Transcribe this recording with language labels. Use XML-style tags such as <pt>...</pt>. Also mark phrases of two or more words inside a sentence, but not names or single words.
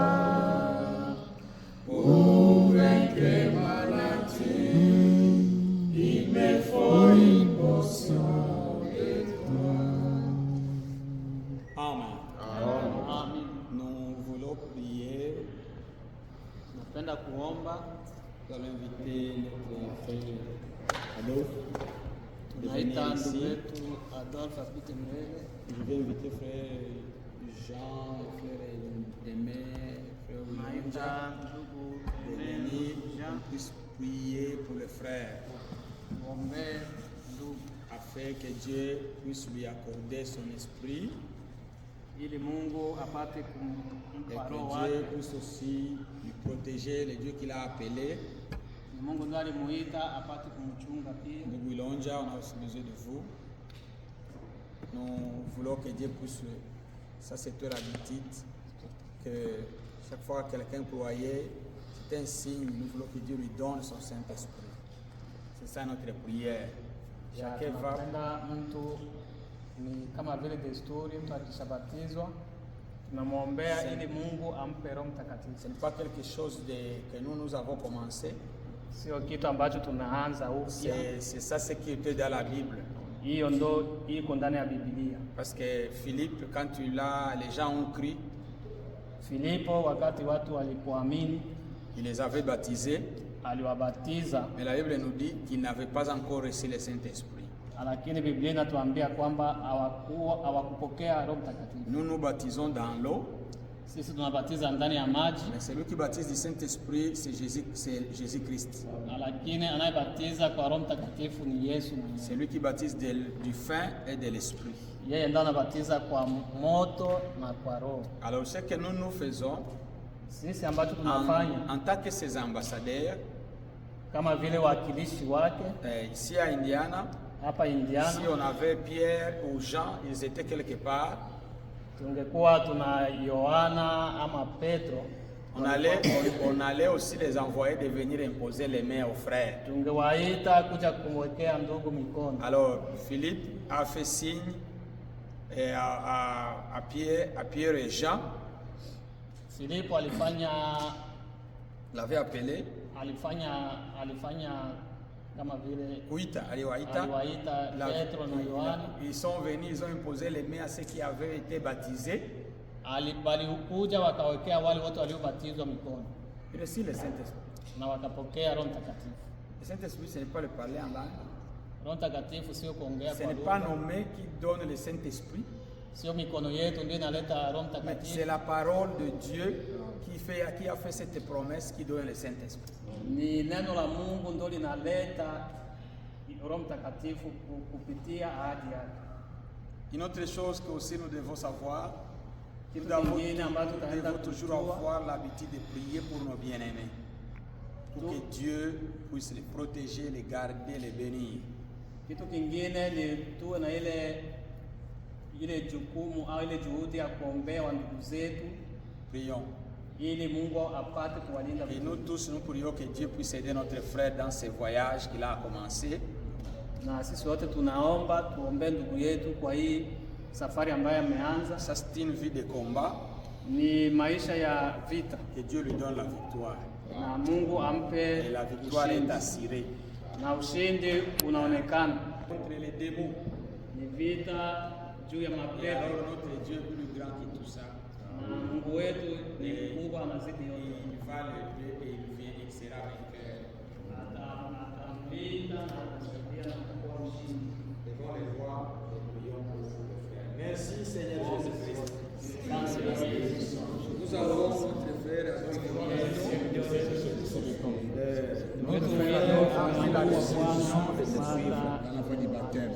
<fr>Pour vaincre ma nature, il me faut une portion de toi. Amen. Amen. Nous voulons prier.</fr> <sw>Napenda kuomba.</sw> <fr>Nous allons inviter notre frère Adolphe de</fr> <sw>Tunaita</sw> <fr>venir</fr> <sw>ndugu</sw> <fr>ici.</fr> <sw>yetu Adolphe apite mbele.</sw> <fr>Je vais inviter frère Jean, frère Aimé, frère</fr> <sw>Naita William ndugu</sw> <fr>de Aimé, venir Jean, qu'on puisse prier pour le frère</fr> <sw>tuombee ndugu</sw> <fr>afin que Dieu puisse lui accorder son esprit</fr> <sw>ili Mungu apate</sw> <fr>et</fr> <sw>kumpa</sw> <fr>que</fr> <sw>roho</sw> <fr>Dieu</fr> <sw>wake</sw> <fr>puisse aussi lui protéger, le Dieu qu'il a appelé,</fr> <sw>Mungu ndiye alimuita apate kumchunga pia. Ndugu Ilonja,</sw> <fr>on a aussi besoin de vous. Nous voulons que Dieu puisse, ça c'est toi l'habitude, que chaque fois que quelqu'un croyait, c'est un signe, nous voulons que Dieu lui donne son Saint-Esprit. C'est ça notre prière. Chacun va.</fr> <sw>Tunapenda mtu ni kama vile desturi, mtu akishabatizwa tunamwombea ili Mungu ampe Roho Mtakatifu.</sw> <fr>Ce n'est pas quelque chose que nous avons commencé.</fr> <sw>Sio kitu ambacho tunaanza upya.</sw> <fr>C'est ça ce qui était dans la Bible.</fr> <sw>Hiyo ndo iko ndani ya Biblia.</sw> <fr>Parce que Philippe, quand les gens ont cru,</fr> <sw>Filipo wakati watu walipoamini,</sw> <fr>il les avait baptisés.</fr> <sw>Aliwabatiza.</sw> <fr>Mais la Bible nous dit qu'ils n'avaient pas encore reçu le Saint-Esprit.</fr> <sw>Lakini Biblia inatuambia kwamba hawakupokea Roho Mtakatifu.</sw> <fr>Nous nous baptisons dans l'eau.</fr> <sw>Sisi tunabatiza ndani ya maji.</sw> <fr>Mais celui qui baptise du Saint-Esprit, c'est Jésus-Christ.</fr> <sw>Lakini anayebatiza kwa Roho Mtakatifu ni Yesu mwenyewe.</sw> <fr>Celui qui baptise du feu et de l'esprit.</fr> <sw>Yeye ndiye anabatiza kwa moto na kwa Roho.</sw> <fr>Alors ce que nous faisons,</fr> <sw>sisi ambacho tunafanya</sw> <fr>en tant que ses ambassadeurs,</fr> <sw>kama vile wakilishi wake,</sw> <fr>ici à Indiana,</fr> <sw>hapa Indiana,</sw> <fr>si on avait Pierre ou Jean, ils étaient quelque part.</fr> <sw>Tungekuwa tuna Yohana ama Petro,</sw> <fr>on allait aussi les envoyer de venir imposer les mains aux frères.</fr> <sw>Tungewaita kuja kumwekea ndugu mikono.</sw> <fr>Alors Philippe a fait signe à Pierre et Jean.</fr> <sw>Filipo</sw> <fr>l'avait appelé.</fr> <sw>Alifanya kama vile kuita, aliwaita Petro na Yohana.</sw> <fr>Ils sont venus, ils ont imposé les mains à ceux qui avaient été baptisés.</fr> <sw>Walikuja wakawekea wale wote waliobatizwa mikono.</sw> <fr>Ils reçurent le Saint-Esprit.</fr> <sw>Na wakapokea Roho Mtakatifu.</sw> <fr>Le Saint-Esprit, ce n'est pas le parler en langue.</fr> <sw>Roho Mtakatifu sio kuongea kwa lugha.</sw> <fr>Ce n'est pas nos mains qui donnent le Saint-Esprit.</fr> <sw>Sio mikono yetu ndio inaleta Roho Mtakatifu.</sw> <fr>C'est la parole de Dieu qui a fait cette promesse qui donne le Saint-Esprit.</fr> <sw>Ni neno la Mungu ndio linaleta Roho Mtakatifu kupitia ahadi yake.</sw> <fr>Une autre chose que aussi nous devons savoir, nous devons toujours avoir l'habitude de prier pour nos bien-aimés, pour que Dieu puisse les protéger, les garder, les bénir.</fr> <sw>Kitu kingine ni tuwe na ile jukumu au ile juhudi ya kuombea ndugu zetu.</sw> <fr>Prions.</fr> <sw>Ili Mungu apate kuwalinda.</sw> <fr>Et nous tous, nous prions que Dieu puisse aider notre frère dans ce voyage qu'il a commencé.</fr> <sw>Na sisi wote tunaomba tuombe ndugu yetu kwa hii safari ambayo ameanza.</sw> <fr>Ça c'est une vie de combat.</fr> <sw>Ni maisha ya vita.</sw> <fr>Que Dieu lui donne la victoire.</fr> <sw>Na Mungu ampe.</sw> <fr>Et la victoire est assurée.</fr> <sw>Na ushindi unaonekana.</sw> <fr>Contre les démons.</fr> <sw>Ni vita juu ya mapepo.</sw> <fr>Alors notre Dieu est plus grand que tout ça.</fr> <sw>Mungu wetu ni mkubwa anazidi yote.</sw> <fr>Il va l'aider et il vient, il sera vainqueur.</fr> <sw>Atamlinda na atasaidia na kuwa mshindi.</sw> <fr>Devant les rois, nous prions pour vous, les frères. Merci Seigneur Jésus-Christ. Nous allons, notre frère, notre frère a pris la décision de se suivre dans la voie du baptême.</fr>